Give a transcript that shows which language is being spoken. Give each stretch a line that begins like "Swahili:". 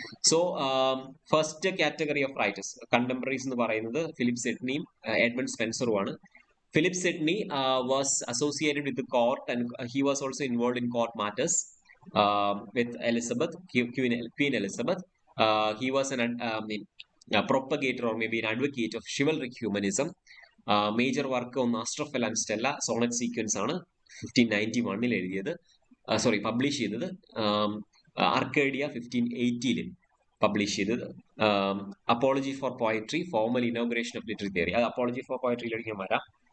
Malayalam: So first category of writers contemporaries എന്ന് പറയുന്നത് Philip സിഡ്നിയും Edmund സ്പെൻസറുമാണ്.
English: Philip Sidney was associated with court and he was also involve in court matters with Elizabeth, queen Elizabeth. He was a propagator or maybe an advocate of chivalric humanism.
Malayalam: Major work ഒന്ന് ആസ്ട്രോഫെൽ and Stella, Sonet sequence ആണ് 1591 എഴുതിയത്, publish ചെയ്തത്. Arcadia 1580 publish ചെയ്തത്. Apology for poetry, formal inauguration of literary theory. അത് apology four പോയട്രിയിലേക്ക് ഞാൻ വരാം.